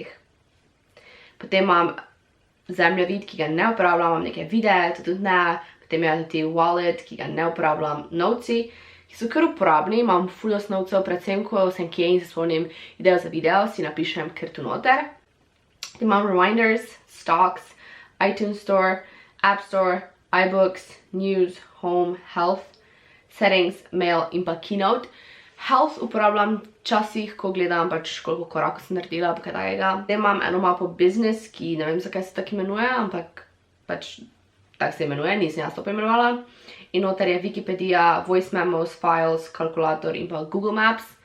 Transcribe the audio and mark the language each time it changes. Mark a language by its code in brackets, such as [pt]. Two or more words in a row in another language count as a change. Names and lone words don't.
[sl] Potem imam zemljevid, ki ga ne uporabljam, imam nekaj videe, to tudi ne. Potem je tudi wallet, ki ga ne uporabljam, novci, ki so kar uporabni, imam ful osnovcev, predvsem ko sem kje in se spomnim idejo za video, si napišem kar tu noter. Potem imam reminders, stocks, iTunes Store, App Store, iBooks, News, Home, Health, Settings, Mail in pa Keynote. Health uporabljam včasih, ko gledam pač koliko korakov sem naredila, pa kaj takega. Zdaj imam eno mapo Business, ki ne vem, zakaj se tako imenuje, ampak pač tako se imenuje, nisem jaz to poimenovala. In noter je Wikipedia, Voice Memos, Files, kalkulator in pa Google Maps.